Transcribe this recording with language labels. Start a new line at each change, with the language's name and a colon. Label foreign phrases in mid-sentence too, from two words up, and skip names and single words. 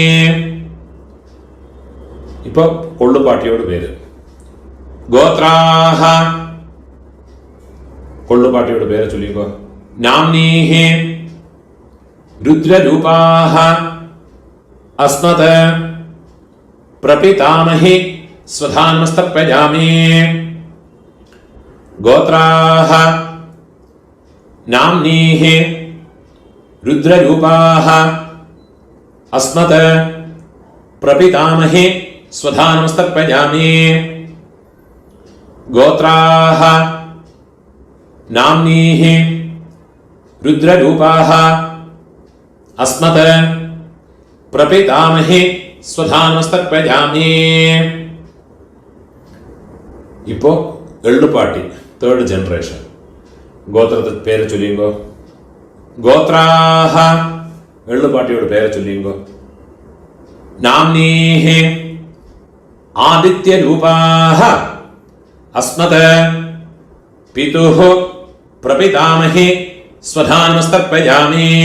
Tamil: இப்போ கொள்ளு பாட்டியோட பேரு. கோத்ராஹ கொள்ளு பாட்டியோட பேரை சொல்லிக்கோ.
Sanskrit: नाम्नीः रुद्ररूपाः अस्मत् प्रपितामही स्वधानमस्तर्पयामि। गोत्राः नाम्नीः रुद्ररूपाः अस्मत् प्रपितामहे स्वधानमस्तर्पयामि। गोत्राः नाम्नीः रुद्ररूपाः अस्मत् प्रपितामहे स्वधानमस्तर्पयामि.
Tamil: இப்போ எள்ளுப்பாட்டி
English: third generation.
Tamil: கோத்ரத்தை பேரு சொல்லியுங்கோ. கோத்ராஹ எள்ளுப்பாட்டியோட பேரு சொல்லியுங்கோ.
Sanskrit: नाम्नीः आदित्यरूपाः अस्मत् पितुः प्रपितामहे स्वधानमस्तर्पयामि.